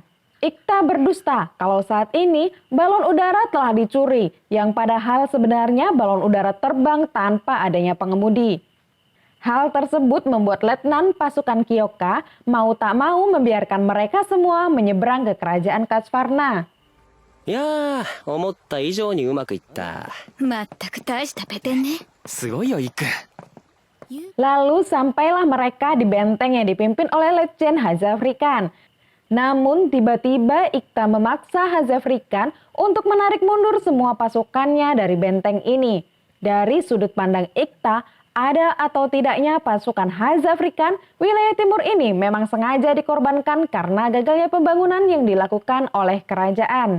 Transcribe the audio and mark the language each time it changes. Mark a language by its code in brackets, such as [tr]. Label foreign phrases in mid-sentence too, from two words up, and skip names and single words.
[id] Ikta berdusta kalau saat ini balon udara telah dicuri, yang padahal sebenarnya balon udara terbang tanpa adanya pengemudi. Hal tersebut membuat letnan pasukan Kyoka mau tak mau membiarkan mereka semua menyeberang ke kerajaan Kachvarna. [ja] いやー、思った以上にうまくいった。まったく大したペテンね。すごいよ、イック。 [id] Lalu sampailah mereka di benteng yang dipimpin oleh Letjen Hazafrikan. Namun tiba-tiba Ikta memaksa Hazafrikan untuk menarik mundur semua pasukannya dari benteng ini. Dari sudut pandang Ikta, ada atau tidaknya pasukan Hazafrikan, wilayah timur ini memang sengaja dikorbankan karena gagalnya pembangunan yang dilakukan oleh kerajaan.